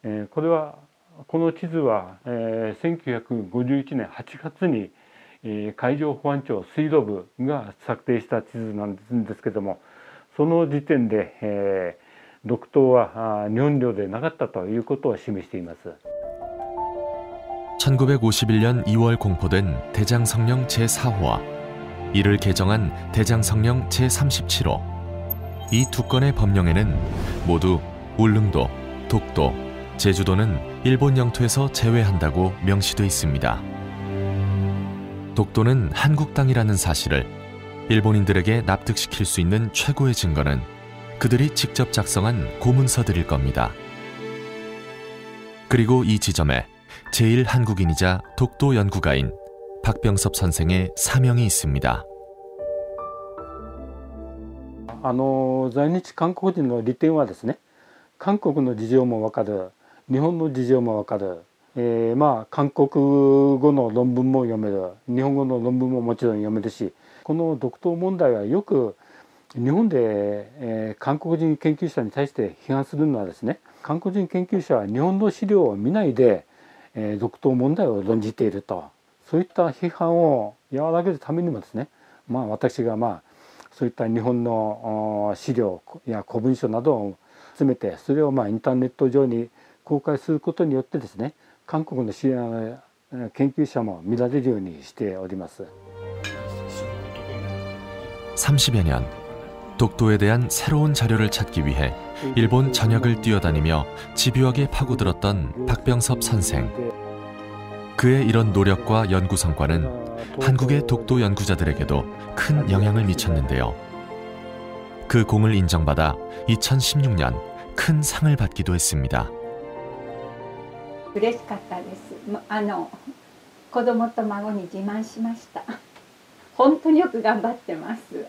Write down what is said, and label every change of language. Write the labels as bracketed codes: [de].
[ja] この地図は、1951年8月に海上保安庁水道部が策定した地図なんですけども、その時点で、独島は日本領でなかったということを示しています。 [ko] 1951년 2월 공포된 대장성령 제4호와 이를 개정한 대장성령 제37호. 이 두 건의 법령에는 모두 울릉도, 독도, 제주도는 일본 영토에서 제외한다고 명시돼 있습니다. 독도는 한국 땅이라는 사실을 일본인들에게 납득시킬 수 있는 최고의 증거는 그들이 직접 작성한 고문서들일 겁니다. 그리고 이 지점에 제1한국인이자 독도 연구가인 박병섭 선생의 사명이 있습니다. [ja] 在日韓国人の利点はですね、韓国の事情も分かる、日本の事情も分かる、韓国語の論文も読める、日本語の論文ももちろん読めるし、この独島問題はよく日本で、韓国人研究者に対して批判するのはですね、韓国人研究者は日本の資料を見ないで、独島問題を論じていると、そういった批判を和らげるためにもですね、私がそういった日本の資料や古文書などを集めて、それをインターネット上に公開することによってですね、韓国の研究者も見られるようにしております。 [ko] 30여 년, 독도에 대한 새로운 자료를 찾기 위해 일본 전역을 뛰어다니며 집요하게 파고들었던 박병섭 선생. 그의 이런 노력과 연구 성과는 한국의 독도 연구자들에게도 큰 영향을 미쳤는데요. 그 공을 인정받아 2016년 큰 상을 받기도 했습니다. [ja] 嬉しかったです。子供と孫に自慢しました。本当によく頑張ってます。